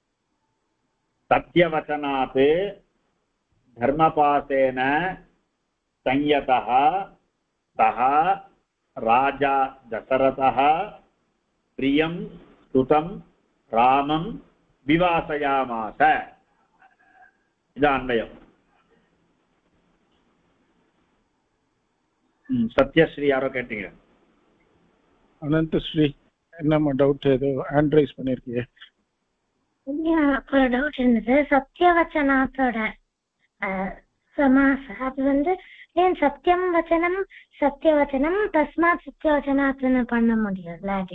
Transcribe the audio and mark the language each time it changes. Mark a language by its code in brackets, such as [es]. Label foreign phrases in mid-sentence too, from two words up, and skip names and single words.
[sa] सत्यवचनात् धर्मपासेन संयतः सः राजा दशरथः प्रियं स्तुतं रामं विवासयामास इदान्वयम् सत्यश्री [ta] யாரோ கேட்டீங்க अनंतश्री என்னம்மா டவுட் ஏதோ ஹேண்ட் ரைஸ் பண்ணிருக்கீங்க ஒரு டவுட் இருந்தது சத்தியவச்சனாத்தோட சமாச அது வந்து ஏன் [sa] सत्यं वचनं सत्यवचनं तस्मात् [ta] சத்தியவச்சனாத்னு பண்ண முடியும்ல அது